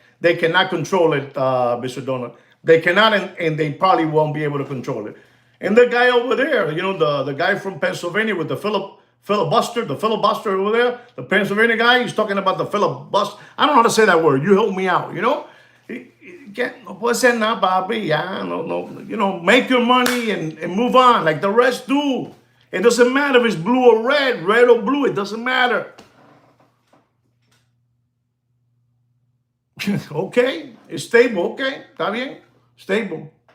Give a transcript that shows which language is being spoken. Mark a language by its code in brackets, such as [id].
[en] They cannot control it, Mr. Donald. They cannot, and they probably won't be able to control it. And the guy over there, the guy from Pennsylvania with the filibuster over there, the Pennsylvania guy, he's talking about the filibuster. I don't know how to say that word. You help me out, [es] No puede ser nada, papi. [en] No, make your money and move on like the rest do. It doesn't matter if it's blue or red or blue. It doesn't matter. Okay, it's stable. Okay, [es] está bien, [en] stable.